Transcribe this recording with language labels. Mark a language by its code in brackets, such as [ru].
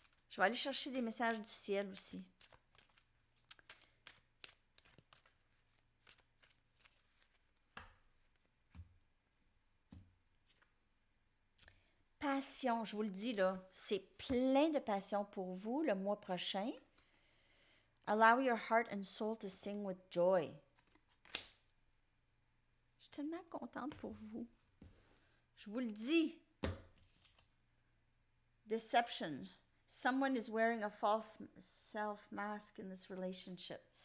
[fr] Je vais aller chercher des messages du ciel aussi. Passion, je vous le dis là, c'est plein de passion pour vous le mois prochain. [en] Allow your heart and soul to sing with joy. [fr] Je suis tellement contente pour vous. Je vous le dis. [en] Deception. Someone is wearing a false self-mask in this relationship.